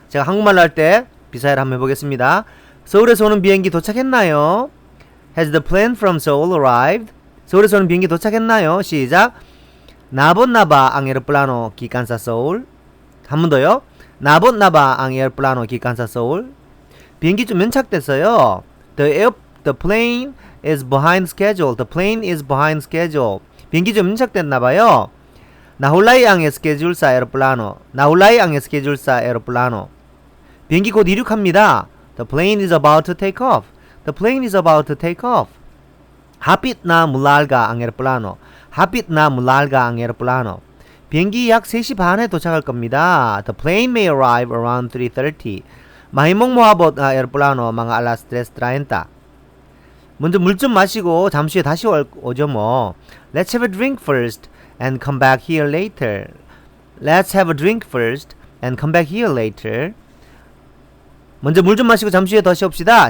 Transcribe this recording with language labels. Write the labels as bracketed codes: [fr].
[ko] 제가 한국말로 할 때 비사야를 한번 해보겠습니다. 서울에서 오는 비행기 도착했나요? [en] Has the plane from Seoul arrived? [ko] 서울에서 오는 비행기 도착했나요? 시작. [ceb] Nabot na ba ang eroplano gikan sa Seoul? [ko] 한 번 더요. [ceb] Nabot na ba ang eroplano gikan sa Seoul? [ko] 비행기 좀 연착됐어요. [en] The plane is behind schedule. The plane is behind schedule. [ko] 비행기 좀 연착됐나봐요. [ceb] Nahulay ang schedule sa eroplano. Nahulay ang schedule sa eroplano. [ko] 비행기 곧 이륙합니다. [en] The plane is about to take off. The plane is about to take off. [ceb] Hapit na mularga ang eroplano. Hapit na mularga ang eroplano. [ko] 비행기 약 3시 반에 도착할 겁니다. [en] The plane may arrive around 3:30. [ceb] Mahimong moabot ang eroplano mga alas 3:30. [ko] 먼저 물 좀 마시고 잠시 후에 다시 오죠 뭐. [en] Let's have a drink first and come back here later. Let's have a drink first and come back here later. [ko] 먼저 물 좀 마시고 잠시 후에 다시 옵시다.